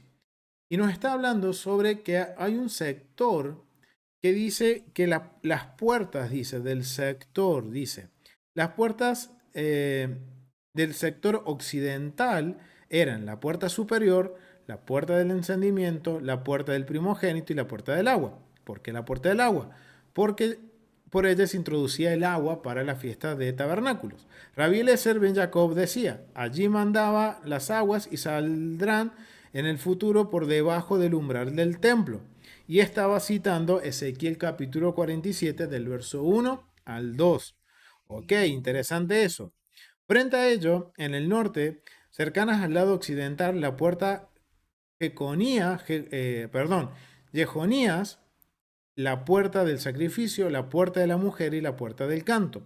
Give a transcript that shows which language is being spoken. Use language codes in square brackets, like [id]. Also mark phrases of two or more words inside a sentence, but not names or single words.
[es] Y nos está hablando sobre que hay un sector que dice que las puertas, dice, del sector, dice, las puertas del sector occidental eran la puerta superior, la puerta del encendimiento, la puerta del primogénito y la puerta del agua. ¿Por qué la puerta del agua? Porque por ella se introducía el agua para la fiesta de tabernáculos. Rabbi Eliezer ben Jacob decía, allí mandaba las aguas y saldrán en el futuro por debajo del umbral del templo. Y estaba citando Ezequiel capítulo 47 del verso 1 al 2. Ok, interesante eso. Frente a ello, en el norte, cercanas al lado occidental, la puerta Jejonías, la puerta del sacrificio, la puerta de la mujer y la puerta del canto.